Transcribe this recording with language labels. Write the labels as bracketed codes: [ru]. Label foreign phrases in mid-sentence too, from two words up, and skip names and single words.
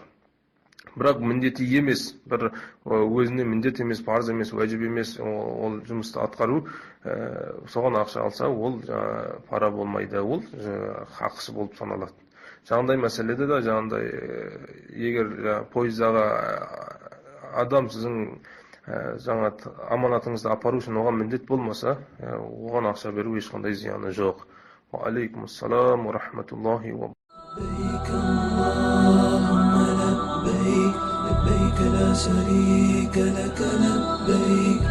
[kk] Бірақ міндеті емес, бір өзіне міндет емес, парыз емес, уәжіп емес, ол жұмысты атқару, соған ақша алса, ол пара болмайды, ол хақысы болып саналады. Жаңағыдай мәселеде де, жаңағыдай егер пойыздағы адам сіздің жаңа аманатыңызды апару үшін оған міндет болмаса, оған ақша беру ешқандай зияны жоқ. [ar] عليكم السلام ورحمة الله و لبيك لا شريك لك لبيك